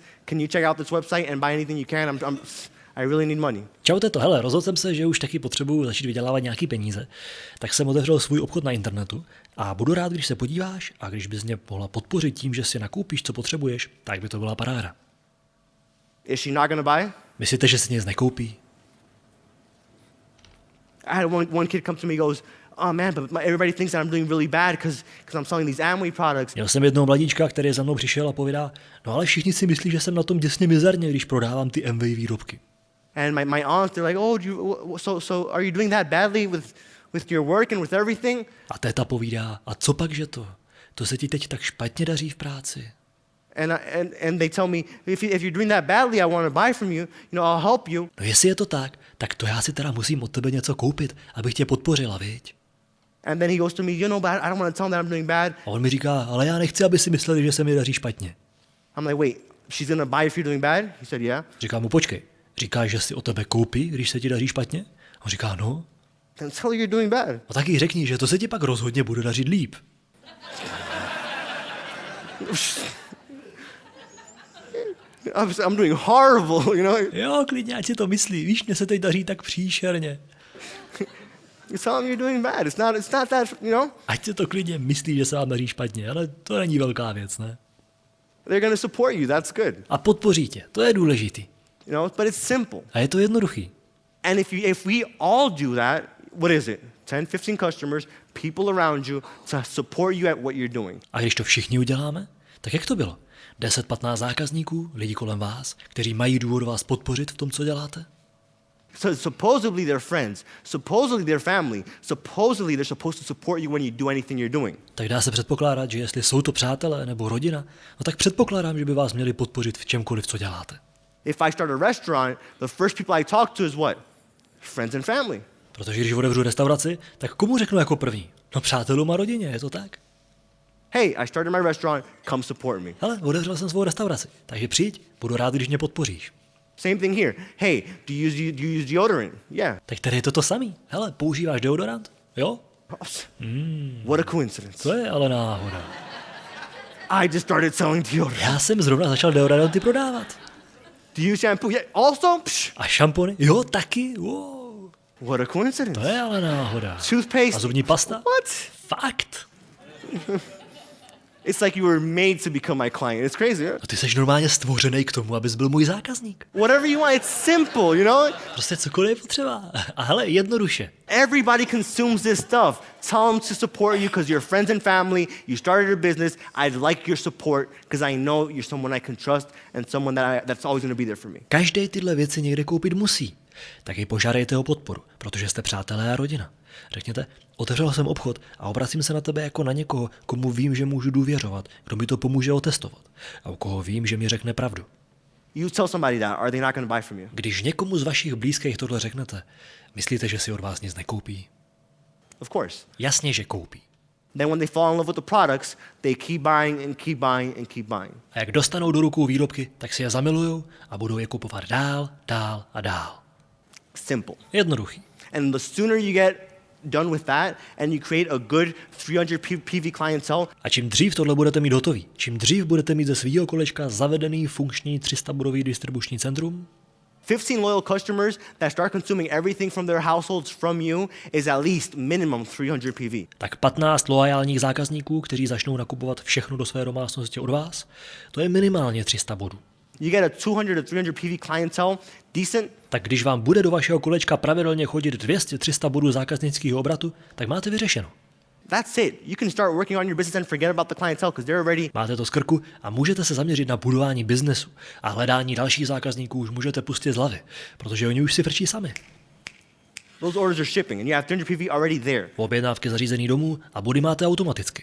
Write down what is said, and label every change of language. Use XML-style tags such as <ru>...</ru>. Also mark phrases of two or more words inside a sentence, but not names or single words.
<en>Can you check out this website and buy anything you can? I really need money.</en> <cs>Čau teto, hele, rozhodl jsem se, že už taky potřebuju začít vydělávat nějaký peníze, tak jsem otevřel svůj obchod na internetu a budu rád, když se podíváš a když bys mě mohla podpořit tím, že si nakoupíš, co potřebuješ, tak by to byla paráda.</cs> <en>Is she not going to buy?</en> <cs>Myslíte, že si nic nekoupí?</cs> <en>I had one kid come to me and goes, oh man, but everybody thinks that I'm doing really bad because I'm selling these Amway products.</en> <cs>Měl jsem jednoho mladíčka, který za mnou přišel a povídá, no ale všichni si myslí, že jsem na tom děsně mizerně, když prodávám ty Amway výrobky.</cs> <en>And my aunts, they're like, oh, so are you doing that badly with your work and with everything?</en> <cs>A téta povídá, a co pak, že to? To se ti teď tak špatně daří v práci.</cs> <en>And they tell me, if you're doing that badly, I want to buy from you, I'll help you.</en> <cs>No jestli je to tak to já si teda musím od tebe něco koupit, abych tě podpořila, viď?</cs> <en>And then he goes to me, but I don't want to tell them that I'm doing bad.</en> <cs>A on mi říká, ale já nechci, aby si mysleli, že se mi daří špatně.</cs> <en>I'm like, wait, she's going to buy if you're doing bad? He said, yeah.</en> <cs>Říkám mu, počkej, říkáš, že si o tebe koupí, když se ti daří špatně? On říká, no.</cs> <en>Then tell her you're doing bad.</en> <cs>A taky řekni, že to se ti pak rozhodně bude dařit líp.</cs> <en>I'm doing horrible,</en> <cs>Jo, klidně, ať si to myslí, víš, mně se teď daří tak příšerně.</cs> <en>You tell them you're doing bad. It's not that,</en> <cs>Ať si to klidně myslí, že se vám daří špatně, ale to není velká věc, ne?</cs> <en>They're going to support you. That's good.</en> <cs>A podpoří tě, to je důležitý.</cs> <en>But it's simple.</en> <cs>A je to jednoduchý.</cs> <en>And if we all do that, what is it? 10, 15 customers, people around you to support you at what you're doing.</en> <cs>A když to všichni uděláme, tak jak to bylo? 10-15 zákazníků, lidi kolem vás, kteří mají důvod vás podpořit v tom, co děláte?</cs> <en>So supposedly they're friends. Supposedly they're family. Supposedly they're supposed to support you when you do anything you're doing.</en> <cs>Tak dá se předpokládat, že jestli jsou to přátelé nebo rodina, no tak předpokládám, že by vás měli podpořit v čemkoliv, co děláte.</cs> <en>If I start a restaurant, the first people I talk to is what? Friends and family.</en> <cs>Protože když otevřu restauraci, tak komu řeknu jako první? No přátelům a rodině, je to tak?</cs> <en>Hey, I started my restaurant, come support me.</en> <cs>Hele, otevřel jsem svou restauraci, takže přijď, budu rád, když mě podpoříš.</cs> <en>Same thing here. Hey, do you use deodorant? Yeah.</en> <cs>Tak tady je to samý. Hele, používáš deodorant? Jo?</cs> <en>What a coincidence.</en> <cs>To je ale náhoda.</cs> <en>I just started selling deodorant.</en> <cs>Já jsem zrovna začal deodoranty prodávat.</cs> <en>Do you use shampoo? Yeah. Also? Psh,</en> <cs>A šampony? Jo, taky?</cs> <en>Wow. what a coincidence.</en> <cs>To je ale náhoda.</cs> <en>Toothpaste?</en> <cs>A zubní pasta?</cs> <en>What?</en> <cs>Fakt?</cs> <en>It's like you were made to become my client. It's crazy. Huh?</en> <cs>No ty jsi normálně stvořený k tomu, abys byl můj zákazník.</cs> <en>Whatever you want, it's simple, you know?</en> <cs>Prostě cokoliv je potřeba. A hele, jednoduše.</cs> <en>Everybody consumes this stuff. Tell them to support you because you're friends and family. You started a business. I'd like your support because I know you're someone I can trust and someone that's always going to be there for me.</en> <cs>Každý tyhle věci někde koupit musí. Tak ji požádejte o podporu, protože jste přátelé a rodina. Řekněte, otevřel jsem obchod a obracím se na tebe jako na někoho, komu vím, že můžu důvěřovat, kdo mi to pomůže otestovat a u koho vím, že mi řekne pravdu.</cs> <en>You tell somebody that, are they not going to buy from you?</en> <cs>Když někomu z vašich blízkých tohle řeknete, myslíte, že si od vás nic nekoupí?</cs> <en>Of course.</en> <cs>Jasně, že koupí.</cs> <en>Then when they fall in love with the products, they keep buying and keep buying and keep buying.</en> <cs>A jak dostanou do rukou výrobky, tak si je zamilujou a budou je kupovat dál, dál a dál.</cs> <en>Simple.</en> <cs>Jednoduchý.</cs> <en>And the sooner you get done with that and you create a good 300 PV clientele,</en> <cs>A čím dřív tohle budete mít hotový, čím dřív budete mít ze svýho kolečka zavedený funkční 300-bodový distribuční centrum,</cs> <en>15 loyal customers that start consuming everything from their households from you is at least minimum 300 PV.</en> <cs>tak 15 loajálních zákazníků, kteří začnou nakupovat všechno do své domácnosti od vás, to je minimálně 300 bodů.</cs> <en>You get a 200 to 300 PV clientele, decent,</en> <cs>Tak když vám bude do vašeho kolečka pravidelně chodit 200-300 bodů zákaznického obratu, tak máte vyřešeno.</cs> <en>that's it. You can start working on your business and forget about the clientele because they're already.</en> <cs>Máte to z krku a můžete se zaměřit na budování biznesu a hledání dalších zákazníků už můžete pustit z hlavy, protože oni už si frčí sami.</cs> <en>Those orders are shipping and you have 300 PV already there.</en> <cs>Objednávky zařízený domů a body máte automaticky.</cs>